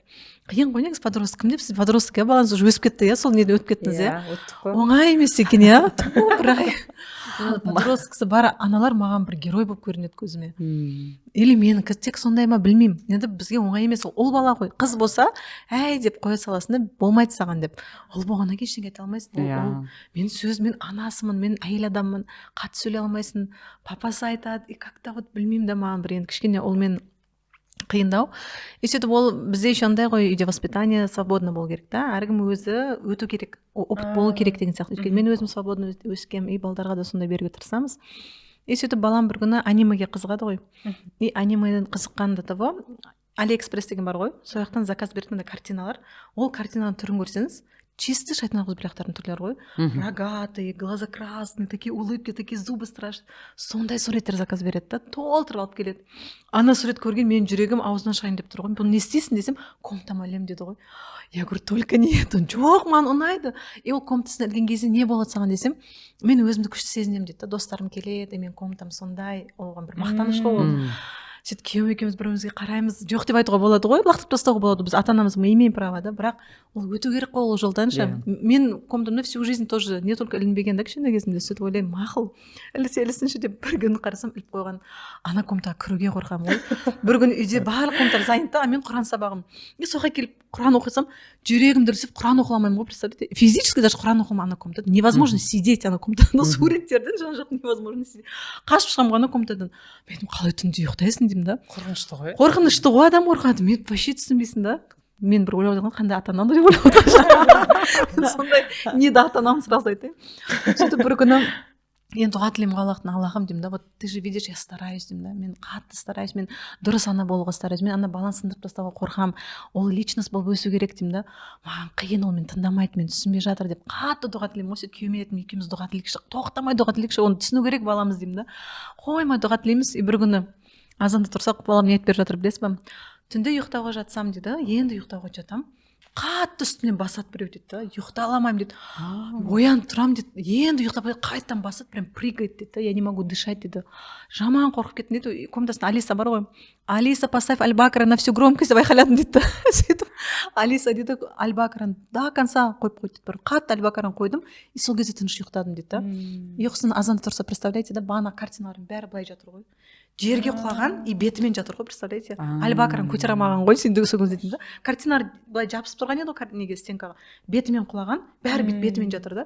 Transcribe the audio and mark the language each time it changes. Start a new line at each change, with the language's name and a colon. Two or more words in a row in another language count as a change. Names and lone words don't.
Kazakh: Қиын ғой негізі подросток, кім деп сіз подросток, балаңыз уже өсіп кетті, сол неден өтіп кеттіңіз, оңай емес екен, подросткасы бар аналар маған бір герой болып көрінеді көзіме. Или мен тек сондай ма білмеймін. Енді бізге оңай емес, ол бала ғой. Қыз болса, әй деп қоя саласында болмайды саған деп. Ол болғаннан кейін ештеңе айта алмайсың. Мен анасымын, мен әйел адаммын, қатты сөйлей алмайсың. Папасы айтады,
Russian: как-то вот
Kazakh: білмеймін да, маған бір енді кішкене ол мен қиындау. И сөйтіп ол бізде еще андай ғой, үйде
Russian: воспитание свободно
Kazakh: болу керек та. Әркім өзі өту керек, опыт болу керек деген сияқты. Өйткені мен өзім свободно өскем, и балдарға да сондай беруге тырысамыз. И сөйтіп балам бір күні анимеге қызығады ғой. И анимеден қызыққан
Russian: до того,
Kazakh: Алиэкспресс деген бар ғой, сол жақтан заказ беретін картиналар. Ол картинаның түрін көрсеңіз, чисто шайтан ауызбіляқтардың түрлері ғой.
Russian: Рогатые, глаза красные, такие улыбки, такие зубы страшные.
Kazakh: Сондай суреттер заказ береді да, толтырып алып келеді. Ана сурет көрген менің жүрегім аузынан шығайын деп тұр ғой. Бұл не істейсің десем, комнатама ілем деді ғой.
Russian: Я говорю, только не это.
Kazakh: Жоқ, маған ұнайды. И ол комнатасына ілген кезде не болады саған десем, мен өзімді күшті сезінемін дейді да. Достарым келеді, мен комнатам сондай, оған бір мақтаныш қой ол. Сөйтіп күйеуім екеуміз бір-бірімізге қараймыз, жоқ деп айтуға болады ғой, лақтырып тастауға болады. Біз ата анамыз
Russian: мы имеем право,
Kazakh: да, бірақ ол өту керек қой ол жолдан ше. Мен комнатамда
Russian: всю жизнь тоже не только
Kazakh: ілінбеген да кішкентай кезімде, сөйтіп ойлаймын, мақұл ілсінші деп бір күн қарасам іліп қойған. Ана комнатаға кіруге қорқамын ғой. Бір күн үйде барлық комнаталар занят, мен Құран сабағым. Соған келіп Құран оқысам, жүрегім дүрсіп Құран оқи алмаймын ғой, представляете?
Russian: Физически даже
Kazakh: Құран оқи алмаймын ана комнатада.
Russian: Невозможно сидеть
Kazakh: ана комнатада. Суреттерден жан-жақ
Russian: невозможно сидеть.
Kazakh: Қашып шығамын ана комнатадан. Мен қалай түнде ұйықтайсың деймін да. Қорқынышты ғой, адам қорқады. Мен вообще түсінбейсің да. Мен бір ойлап отырған қандай ата анам деп ойлап отырған. Сондай не да ата анам сразу айтайын. Сөйтіп бір күні мен дұға тілеймін Аллахым деймін да,
Russian: вот ты же видишь, я стараюсь
Kazakh: деймін да, мен қатты стараюсь, мен дұрыс ана болуға стараюсь, мен ана баланы сындырып тастауға қорқамын, ол личность болып өсу керек деймін да, маған қиын, ол мен тыңдамайды, мен түсінбей жатыр деп қатты дұға тілеймін. Осы күйеуіме айтамын, екеуміз дұға тілейікші, тоқтамай дұға тілейікші, оны түсіну керек баламыз деймін да, қоймай дұға тілейміз. И бір күні азанда тұрсақ, балам не айтып беріп жатыр білесіз ба, түнде ұйықтауға жатсам дейді, енді ұйықтауға жатам, қатты үстімнен басады біреу дейді да, ұйықтай аламаймын дейді, оянып тұрамын дейді, енді ұйықтап қайтадан басады,
Russian: прям прыгает
Kazakh: дейді,
Russian: я не могу дышать
Kazakh: дейді, жаман қорқып кеттім дейді. Комнатасында Алиса бар ғой,
Russian: Алиса, поставь Аль-Бакра на всю громкость
Kazakh: деп айқайладым дейді. Сөйтіп Алиса дейді, Аль-Бакраны
Russian: до конца
Kazakh: қойып қойды дейді, бір қатты Аль-Бакраны қойдым, и сол кезде тыныш ұйықтадым дейді да. Ұйқысынан азанда тұрса, представляете да, бағана картиналардың бәрі былай жатыр ғой, жерге құлаған и бетімен жатыр ғой, представляете? Аль-Бакраны көтере алмаған ғой, сен сол кезде деймін да. Картиналар былай жабысып тұрған еді ғой неге, стенкаға, бетімен құлаған, бәрі бетімен жатыр да.